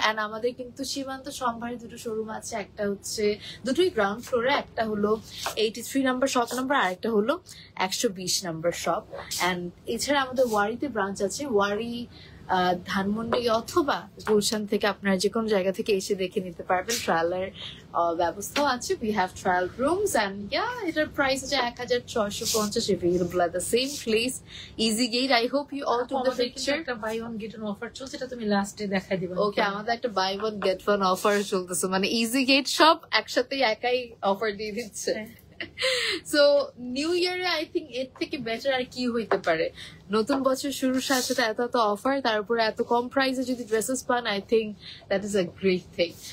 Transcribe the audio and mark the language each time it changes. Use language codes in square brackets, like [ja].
[bn] And আমাদের কিন্তু সীমান্ত সম্ভারে দুটো শোরুম আছে, একটা হচ্ছে দুটোই গ্রাউন্ড ফ্লোরে, একটা হলো 83 নাম্বার শপ নাম্বার, আর একটা হলো 120 নাম্বার শপ। এন্ড এছাড়া আমাদের ওয়ারিতে ব্রাঞ্চ আছে, ওয়ারি, ধানমন্ডি অথবা গুলশান থেকে আপনারা যে কোনো জায়গা থেকে এসে দেখে নিতে পারবেন। ট্রায়ালের ব্যবস্থাও আছে, we have trial rooms. [en] And এটার price হচ্ছে 1650, available at the same place, easy gate. I hope you all took the picture. [bn] একটা by one get one offer চলছে, এটা তুমি লাস্টে দেখাই দিবা। ওকে, আমাদের একটা by one get one offer চলতেছে, মানে ইজি গেট সব একসাথে একাই অফার দিয়ে দিচ্ছে। সো নিউ ইয়ারে আই থিঙ্ক এর থেকে বেটার আর কি হইতে পারে। নতুন বছর শুরুর সাথে সাথে এত এত অফার, তার উপরে এত কম প্রাইসে যদি ড্রেসেস পান, I think that is a great thing.